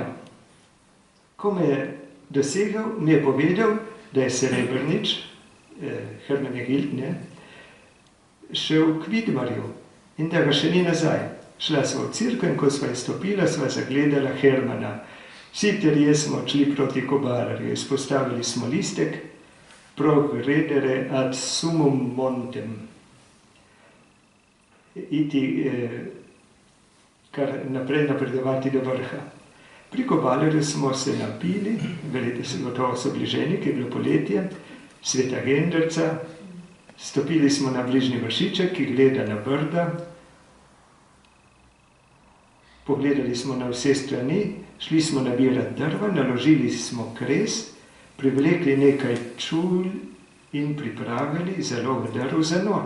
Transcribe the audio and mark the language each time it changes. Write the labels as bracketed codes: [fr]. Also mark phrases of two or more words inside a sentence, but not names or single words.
[sl] Ko me je dosegel, mi je povedal, da je Srebrnič, Herman Gild, šel k Vidmarju in da ga še ni nazaj. Šla sva v cirkev in ko sva izstopila, sva zagledala Hermana. Vsi trije smo odšli proti Kobalarju, izpostavili smo listek [la] Progredere ad sumum montem. [sl] Iti kar naprej napredovati do vrha. Pri Kobalarju smo se napili, verjete se, gotovo so bliženi, ki je bilo poletje, Sveta Genderca, stopili smo na bližnji vršiček, ki gleda na Brda, pogledali smo na vse strani, šli smo nabirati drva, naložili smo kres, privlekli nekaj čul in pripravili zalog drv za noč.